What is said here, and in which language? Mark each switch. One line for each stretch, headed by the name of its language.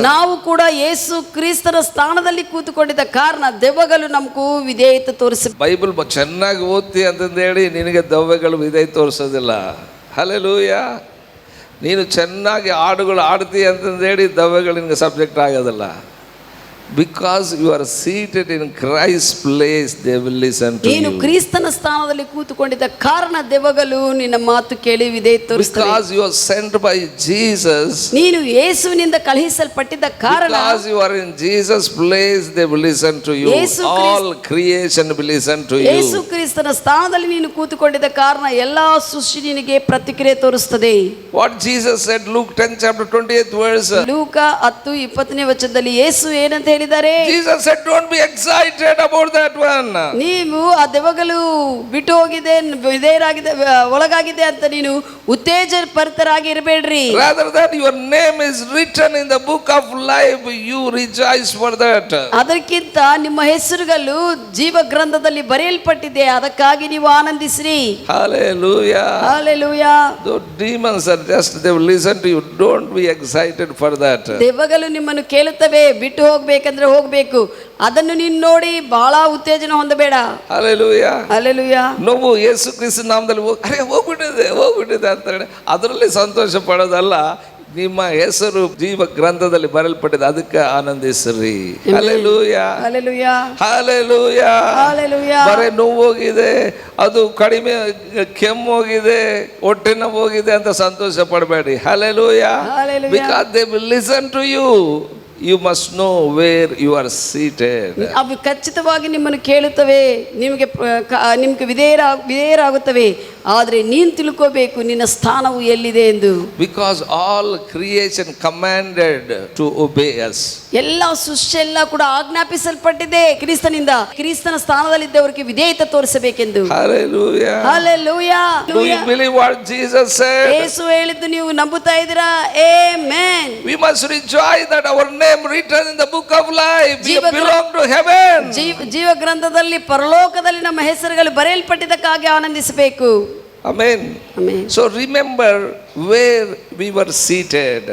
Kannada: ನಾವು ಕೂಡ ಯೇಸು ಕ್ರಿಸ್ತನ ಸ್ಥಾನದಲ್ಲಿ ಕೂತುಕೊಂಡಿದ್ದ ಕಾರಣ ದೆವ್ವಗಳು ನಮಗೂ ವಿಧೇಯತೆ ತೋರಿಸಿ. ಬೈಬಲ್ ಚೆನ್ನಾಗಿ ಓದ್ತಿ ಅಂತಂದೇಳಿ ನಿನಗೆ ದೆವ್ವಗಳು ವಿಧೇಯ ತೋರಿಸೋದಿಲ್ಲ. ಹಲ್ಲೆಲೂಯಾ. ನೀನು ಚೆನ್ನಾಗಿ ಹಾಡುಗಳು ಆಡ್ತಿ ಅಂತಂದೇಳಿ ದೆವ್ವಗಳು ನಿನಗೆ ಸಬ್ಜೆಕ್ಟ್ ಆಗೋದಿಲ್ಲ.
English: Because you are seated in Christ's place, they will listen to
Kannada: ನೀನು
English: you.
Kannada: ಕ್ರಿಸ್ತನ ಸ್ಥಾನದಲ್ಲಿ ಕೂತುಕೊಂಡಿದ್ದ ಕಾರಣ ದೆವ್ವಗಳು ನಿನ್ನ ಮಾತು ಕೇಳಿ ವಿಧೇಯತೆ ತೋರಿಸುತ್ತವೆ.
English: Because you are sent by Jesus,
Kannada: ನೀನು ಯೇಸುವಿನಿಂದ ಕಳುಹಿಸಲ್ಪಟ್ಟಿದ್ದ ಕಾರಣ,
English: because you are in Jesus' place, they will listen to you. All creation will listen to you.
Kannada: ಯೇಸು ಕ್ರಿಸ್ತನ ಸ್ಥಾನದಲ್ಲಿ ನೀನು ಕೂತುಕೊಂಡಿದ್ದ ಕಾರಣ ಎಲ್ಲಾ ಸೃಷ್ಟಿ ನಿನಗೆ ಪ್ರತಿಕ್ರಿಯೆ ತೋರಿಸುತ್ತದೆ.
English: What Jesus said, Luke 10 chapter 28th verse.
Kannada: ಲೂಕ 10:20 ವಚನದಲ್ಲಿ ಯೇಸು ಏನಂತ ಹೇಳಿದ್ದಾರೆ?
English: Jesus said, don't be excited about that one.
Kannada: ನೀವು ಆ ದೆವ್ವಗಳು ಬಿಟ್ಟು ಹೋಗಿದೆ, ವಿಧೇಯರಾಗಿದೆ, ಒಳಗಾಗಿದೆ ಅಂತ ನೀನು ಉತ್ತೇಜಭರಿತರಾಗಿ ಇರಬೇಡ್ರಿ.
English: Rather that your name is written in the book of life, you rejoice for that.
Kannada: ಅದಕ್ಕಿಂತ ನಿಮ್ಮ ಹೆಸರುಗಳು ಜೀವ ಗ್ರಂಥದಲ್ಲಿ ಬರೆಯಲ್ಪಟ್ಟಿದೆ, ಅದಕ್ಕಾಗಿ ನೀವು ಆನಂದಿಸಿರಿ.
English: Hallelujah. Hallelujah. Those demons are just, they will listen to you. Don't be excited for that.
Kannada: ದೆವ್ವಗಳು ನಿಮ್ಮನ್ನು ಕೇಳುತ್ತವೆ, ಬಿಟ್ಟು ಹೋಗ್ಬೇಕಂದ್ರೆ ಹೋಗ್ಬೇಕು, ಅದನ್ನು ನೀನು ನೋಡಿ ಬಹಳ ಉತ್ತೇಜನ ಹೊಂದಬೇಡ.
English: Hallelujah. Hallelujah.
Kannada: ನಾವು ಯೇಸು ಕ್ರಿಸ್ತನ ನಾಮದಲ್ಲಿ ಹೋಗ್ಬಿಟ್ಟಿದೆ ಅಂತ ಹೇಳಿ ಅದರಲ್ಲಿ ಸಂತೋಷ ಪಡೋದಲ್ಲ. ನಿಮ್ಮ ಹೆಸರು ಜೀವ ಗ್ರಂಥದಲ್ಲಿ ಬರೆಯಲ್ಪಟ್ಟಿದೆ, ಅದಕ್ಕೆ ಆನಂದಿಸ್ರಿ.
English: Hallelujah. Hallelujah. Hallelujah. Hallelujah.
Kannada: ಬರೀ ನೋವೋಗಿದೆ, ಅದು ಕಡಿಮೆ ಕೆಮ್ಮು ಹೋಗಿದೆ, ಹೊಟ್ಟೆ ನೋವು ಹೋಗಿದೆ ಅಂತ ಸಂತೋಷ ಪಡಬೇಡಿ.
English: Hallelujah. Hallelujah. Because they will listen to you. You must know where you are seated.
Kannada: ಅವು ಖಚಿತವಾಗಿ ನಿಮ್ಮನ್ನು ಕೇಳುತ್ತವೆ, ನಿಮಗೆ ವಿಧೇಯರಾಗುತ್ತವೆ, ಆದರೆ ನೀನು ತಿಳ್ಕೋಬೇಕು ನಿನ್ನ ಸ್ಥಾನವು ಎಲ್ಲಿದೆ ಎಂದು.
English: Because all creation commanded to obey us.
Kannada: ಎಲ್ಲ ಸೃಷ್ಟಿ ಎಲ್ಲ ಕೂಡ ಆಜ್ಞಾಪಿಸಲ್ಪಟ್ಟಿದೆ ಕ್ರಿಸ್ತನಿಂದ, ಕ್ರಿಸ್ತನ ಸ್ಥಾನದಲ್ಲಿದ್ದವರಿಗೆ ವಿಧೇಯತೆ ತೋರಿಸಬೇಕೆಂದು.
English: Hallelujah. Hallelujah. Do you believe what Jesus said?
Kannada: ಯೇಸು ಹೇಳಿದ್ದು ನೀವು ನಂಬುತ್ತಾ ಇದ್ದೀರಾ? Amen.
English: We must rejoice that our name written in the book of life. We
Kannada: ಜೀವ
English: belong to heaven.
Kannada: ಜೀವ ಗ್ರಂಥದಲ್ಲಿ ಪರಲೋಕದಲ್ಲಿ ನಮ್ಮ ಹೆಸರುಗಳು ಬರೆಯಲ್ಪಟ್ಟಿದ್ದಕ್ಕಾಗಿ ಆನಂದಿಸಬೇಕು.
English: Amen. Amen. So remember where we were seated.